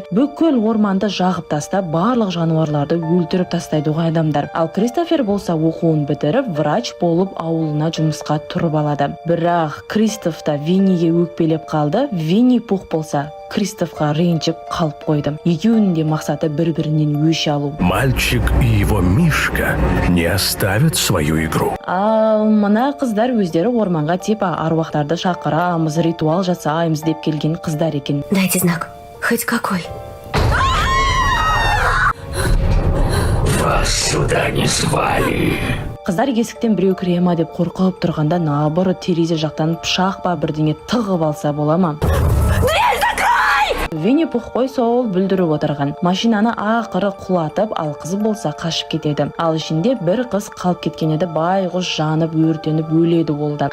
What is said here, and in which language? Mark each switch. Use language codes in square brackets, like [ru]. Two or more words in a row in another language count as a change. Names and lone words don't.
[kk] Бүкіл орманды жағып тастап, барлық жануарларды өлтіріп тастайды ғой адамдар. Ал Кристофер болса оқуын бітіріп, врач болып ауылына жұмысқа тұрып алады. Бірақ Кристоф та Винниге өкпелеп қалды. Винни Пух болса Кристофқа ренжіп қалып қойды. Екеуінің де мақсаты бір-бірінен өш алу. [ru] Мальчик и его Мишка не оставят свою игру. [kk] Ал мына қыздар өздері орманға типа аруақтарды шақырамыз, ритуал жасаймыз деп келген қыздар екен. [ru] Дайте знак, хоть какой. Вас сюда не звали. [kk] Қыздар есіктен біреу кіре ма деп қорқып тұрғанда, наоборот терезе жақтан пышақ па бірдеңе тығып алса бола ма? Винни Пух қой сол бүлдіріп отырған. Машинаны ақыры құлатып, ал қызы болса қашып кетеді. Ал ішінде бір қыз қалып кеткен еді, байғұс жанып, өртеніп өледі олда.